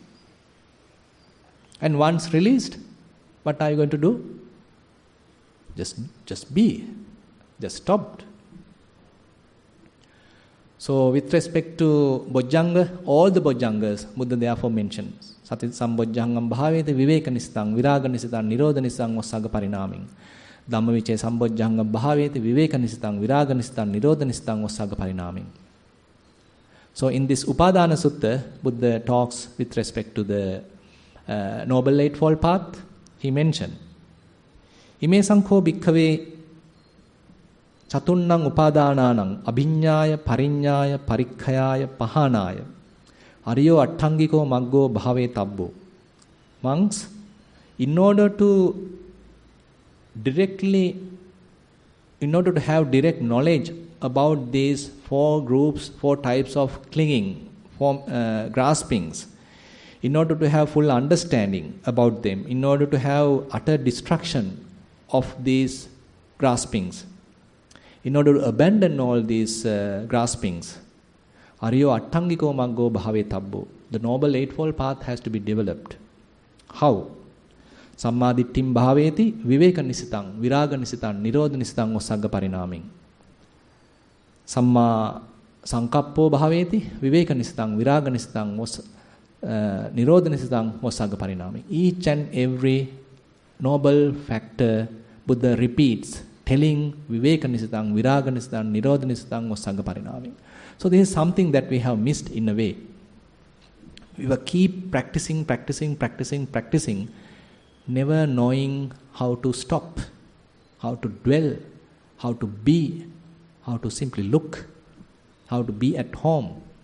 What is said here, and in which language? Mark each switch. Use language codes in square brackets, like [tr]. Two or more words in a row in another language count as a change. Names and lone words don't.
[en] And once released, what are you going to do? Just be. Just stopped. So with respect to Bojjhanga, all the Bojjhangas, Buddha therefore mentions. [pi] Sati sambojjhangam bhavete viveka nisitang, viraga nisitang, nirodha nisitang, vassaga parinaming. Dhammavichaya sambojjhangam bhavete viveka nisitang, viraga nisitang, nirodha nisitang, vassaga parinaming. [en] So in this Upadana Sutta, Buddha talks with respect to the Noble Eightfold Path. He mentioned, [pi] Ime sankho bhikkhave chatunnang upadananang abhiññāya pariññāya parikkhayaaya pahanāya ariyo attangiko maggo bhave tabbo. [en] Monks, in order to have direct knowledge about these four groups, four types of clinging, graspings, in order to have full understanding about them, in order to have utter destruction of these graspings, in order to abandon all these graspings, [pi] ariyo attangiko maggo bhave tabbo. [en] The Noble Eightfold Path has to be developed. How? [pi] Sammadittim bhaveti viveka nisitang, viraga nisitang, nirodha nisitang, vassaga parinaming. Samma sankappo bhaveti viveka nisitang, viraga nisitang, nirodha nisitang, vassaga parinaming. [en] Each and every noble factor Buddha repeats, telling [pi] viveka nisitang, viraga nisitang, nirodha nisitang, vassaga parinaming. [en] So this is something that we have missed in a way. We will keep practicing, never knowing how to stop, how to dwell, how to be, how to simply look, how to be at home.